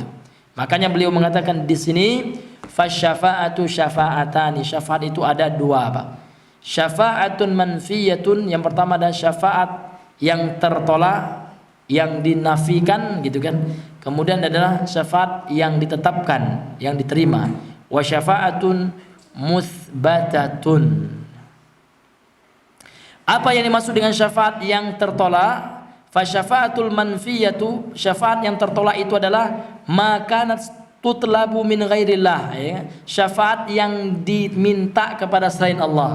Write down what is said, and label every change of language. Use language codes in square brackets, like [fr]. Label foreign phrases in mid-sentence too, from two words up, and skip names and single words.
[id] Makanya beliau mengatakan di sini [ar] فالشفاعة شفاعتان, [id] syafaat itu ada dua, Pak. [ar] شفاعة منفية, [id] yang pertama adalah syafaat yang tertolak, yang dinafikan gitu kan. Kemudian adalah syafaat yang ditetapkan, yang diterima. [ar] وشفاعة مثبتة. [id] Apa yang dimaksud dengan syafaat yang tertolak? [ar] فالشفاعة المنفية, [id] syafaat yang tertolak itu adalah [ar] ما كانت تطلب من غير الله, ya. [id] Syafaat yang diminta kepada selain Allah.